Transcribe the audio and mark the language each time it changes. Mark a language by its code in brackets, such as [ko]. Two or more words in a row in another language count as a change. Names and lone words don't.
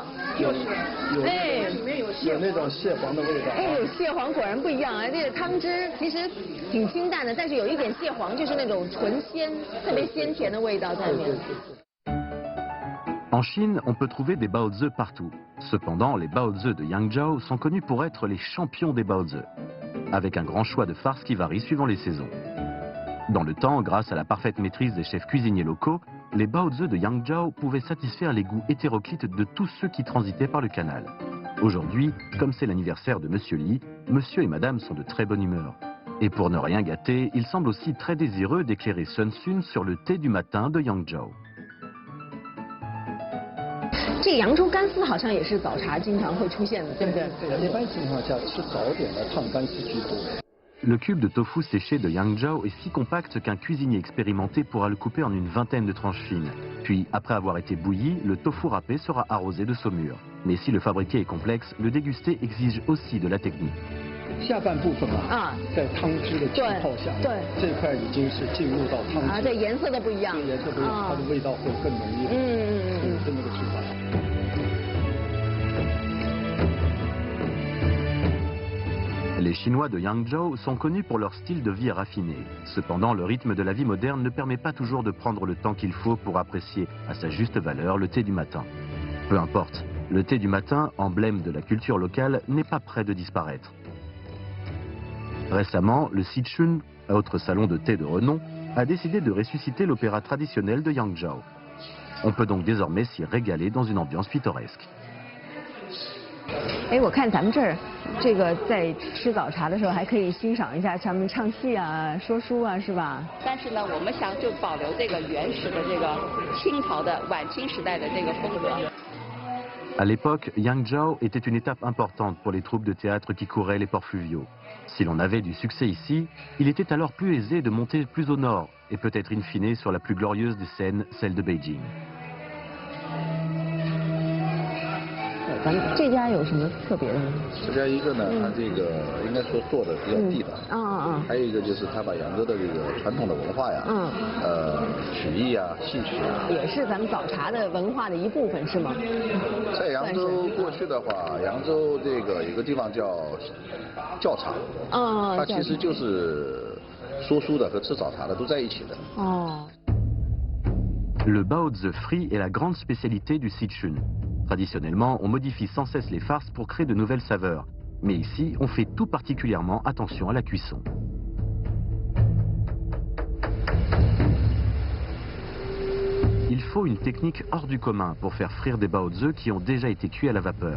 [zh] 有那种蟹黄的味道。哎呦，蟹黄果然不一样啊！这个汤汁其实挺清淡的，但是有一点蟹黄，就是那种纯鲜、特别鲜甜的味道在里面。 [fr] En Chine, on peut trouver des baozi partout. Cependant, les baozi de Yangzhou sont connus pour être les champions des baozi, avec un grand choix de farces qui varie suivant les saisons. Dans le temps, grâce à la parfaite maîtrise des chefs cuisiniers locaux, les baozi de Yangzhou pouvaient satisfaire les goûts hétéroclites de tous ceux qui transitaient par le canal. Aujourd'hui, comme c'est l'anniversaire de Monsieur Li, Monsieur et Madame sont de très bonne humeur. Et pour ne rien gâter, ils semblent aussi très désireux d'éclairer Sun Sun sur le thé du matin de Yangzhou. [zh] 这扬州干丝好像也是早茶经常会出现的，对不对？对，一般情况下吃早点的烫干丝居多。 [fr] Le cube de tofu séché de Yangzhou est si compact qu'un cuisinier expérimenté pourra le couper en une vingtaine de tranches fines. Puis, après avoir été bouilli, le tofu râpé sera arrosé de saumure. Mais si le fabriqué est complexe, le déguster exige aussi de la technique. [zh] 下半部分在汤汁的浸泡下，这块已经是进入到汤汁。对，颜色都不一样。颜色不一样，它的味道会更浓郁。这么个吃法。 [fr] Les Chinois de Yangzhou sont connus pour leur style de vie raffiné. Cependant, le rythme de la vie moderne ne permet pas toujours de prendre le temps qu'il faut pour apprécier à sa juste valeur le thé du matin. Peu importe, le thé du matin, emblème de la culture locale, n'est pas près de disparaître. Récemment, le Sichun, autre salon de thé de renom, a décidé de ressusciter l'opéra traditionnel de Yangzhou. On peut donc désormais s'y régaler dans une ambiance pittoresque. [zh] 哎，我看咱们这儿，这个在吃早茶的时候还可以欣赏一下他们唱戏啊、说书啊，是吧？但是呢，我们想就保留这个原始的这个清朝的晚清时代的这个风格。 [fr] À l'époque, Yangzhou était une étape importante pour les troupes de théâtre qui couraient les ports fluviaux. Si l'on avait du succès ici, il était alors plus aisé de monter plus au nord et peut-être in fine sur la plus glorieuse des scènes, celle de Beijing. [zh] 咱们这家有什么特别的吗？这家一个呢，它这个应该说做的比较地道，还有一个就是他把扬州的这个传统的文化呀，曲艺啊、戏曲啊，也是咱们早茶的文化的一部分，是吗？在扬州过去的话，扬州这个有个地方叫教场，它其实就是说书的和吃早茶的都在一起的。 [fr] Le baozi frit est la grande spécialité du Sichun. Traditionnellement, on modifie sans cesse les farces pour créer de nouvelles saveurs. Mais ici, on fait tout particulièrement attention à la cuisson. Il faut une technique hors du commun pour faire frire des baozi qui ont déjà été cuits à la vapeur.